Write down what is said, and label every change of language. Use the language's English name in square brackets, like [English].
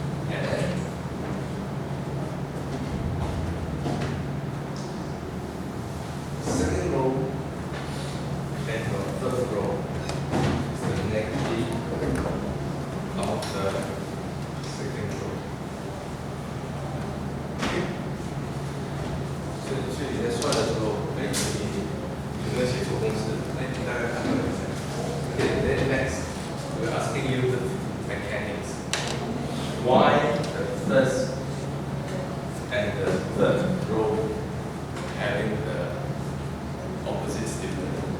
[English] And then second row and the third row is the negative of the second row. Okay. [Chinese] 所以你在算的时候，你有没有写错公式？你大概判断一下。 [English] Okay, then next, we're asking you the mechanics. Why the first and the third row having the opposite stiffness?